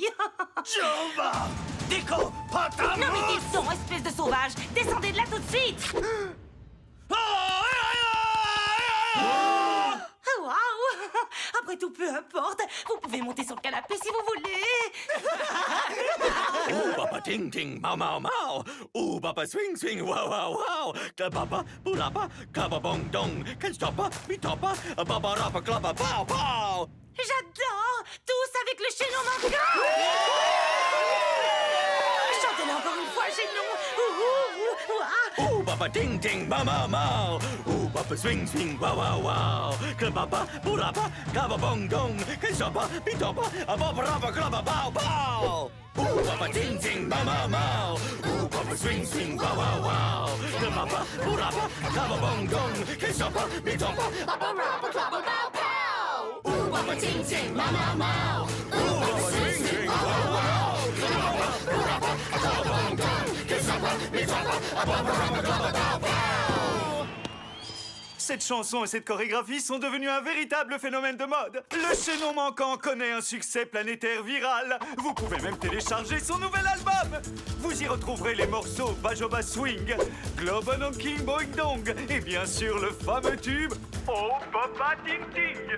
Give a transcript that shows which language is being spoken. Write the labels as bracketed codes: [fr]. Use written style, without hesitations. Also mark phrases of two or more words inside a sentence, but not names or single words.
[fr] Jova! Diko, Patamus! Non mais dites donc, espèce de sauvage, descendez de là tout de suite. Ah! Ah, waouh! Après tout, peu importe. Vous pouvez monter sur le canapé si vous voulez. Ooh, papa ting ting, mau mau mau. Ooh, papa swing swing, wow wow wow. Papa, papa, kaba bong dong. [en] Can't stop, bitopa, baba rapa klapa, pow pow. [fr] J'adore! Tous avec le chaînon manquant! Chantez-le encore une fois, chaînon! Ooh, papa ting ting, mau mau mau. Ooh, papa swing swing, wow wow wow. Papa, papa, kaba bong dong. [en] Can't stop, bitopa, baba rapa klapa, pow pow. Ooh, papa ting ting, mau mau mau. Ooh, papa swing swing, wow wow wow. Papa, papa, kaba bong dong. Can't stop, bitopa, baba rapa klapa, pow pow. Ooh, papa ting ting, mau mau mau. Ooh, papa swing swing, wow wow. Papa, kaba bong dong. Can't stop, bitopa, baba rapa klapa, pow pow. [fr] Cette chanson et cette chorégraphie sont devenues un véritable phénomène de mode. Le chaînon manquant connaît un succès planétaire viral. Vous pouvez même télécharger son nouvel album. Vous y retrouverez les morceaux Bajoba Swing, Globan King Boing Dong et bien sûr le fameux tube Oh Papa Ting Ting.